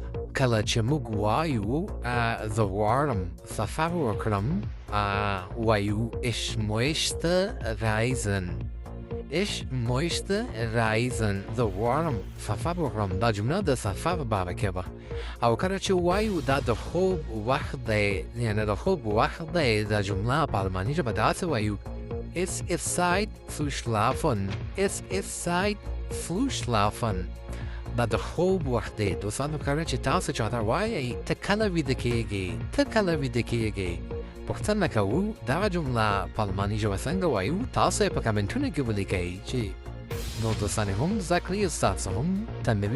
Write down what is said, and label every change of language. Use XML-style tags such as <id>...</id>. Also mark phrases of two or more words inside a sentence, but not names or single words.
<ps>کله چې موږ وایو زه غواړم سفر وکړم وایو</ps> <de>ich möchte reisen. Ich möchte reisen.</de> <ps>زه غواړم سفر وکړم. دا جمله د سفر باره کې ده. او کله چې وایو دا د خوب وخت دی، یعنې د خوب وخت دی، دا جمله په الماني ژبه داسې وایو</ps> <de>Es ist Zeit zu schlafen. Es ist Zeit zu schlafen.</de> <ps>دا د خوب وخت دی. دوستانو کله چې تاسو چاته وایئ ته کله ویده کېږې، ته کله ویده کېږې، پوښتنه کوو دغه جمله په الماني ژبه څنګه وایو؟ تاسو یې په کمنټونو کې ولیکئ چې نور دوستان هم زده کړي، ستاسو هم تمرین وشي.</ps>